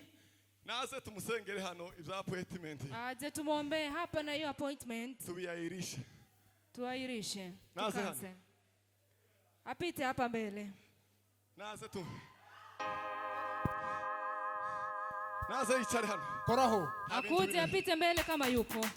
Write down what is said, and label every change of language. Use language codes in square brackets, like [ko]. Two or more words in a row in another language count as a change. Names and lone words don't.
[rw] Naze tumusengere hano ibya appointment. [sw] Aje tumuombe hapa na hiyo appointment. [rw] Tubiairishe. [sw] Tuairishe. [rw] Naze hano. [sw] Apite hapa mbele. [rw] Naze tu. Naze ichare hano. Koraho. [sw] Akuje apite mbele kama yupo.